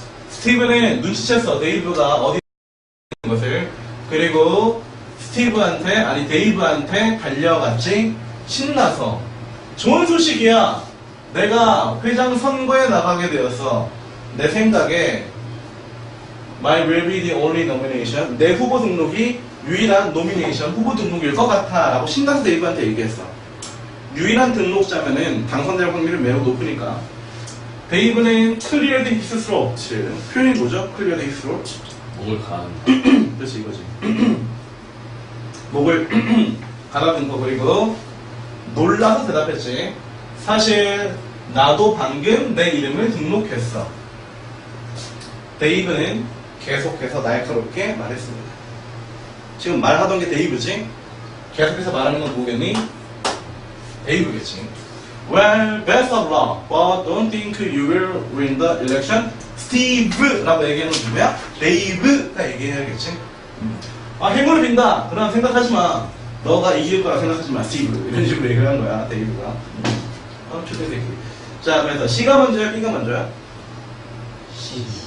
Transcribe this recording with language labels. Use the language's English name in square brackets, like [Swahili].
[Korean] 스티브는 눈치챘어. 데이브가 어디 있는 것을. 그리고 데이브한테 달려갔지. 신나서. 좋은 소식이야. 내가 회장 선거에 나가게 되었어. 내 생각에 [English] My will be the only nomination. [Korean] 내 후보 등록이 유일한 노미네이션, 후보 등록일 것 같아 라고 신나서 데이브한테 얘기했어. 유일한 등록자면은 당선될 확률이 매우 높으니까. [English] 데이브는 cleared his throat. [Korean] 표현이 뭐죠? [English] cleared his throat. [Korean] 목을 간. 그렇지 이거지. 목을 가다듬 거. 그리고 놀라서 대답했지. 사실 나도 방금 내 이름을 등록했어. 데이브는 계속해서 날카롭게 말했습니다. 지금 말하던 게 데이브지? 계속해서 말하는 건 뭐겠니? Dave겠지. [English] Well, best of luck, but don't think you will win the election. [Korean] Steve라고 얘기하는 건 누구야? Dave가 얘기해야겠지. 아, 행운을 빈다. 그런 생각하지 마. 너가 이길 거라 생각하지 마. [English] Steve. [Korean] 이런 식으로 얘기를 한 거야, Dave가. 초대새끼. 자, 그래서 C가 먼저야, B가 먼저야? C.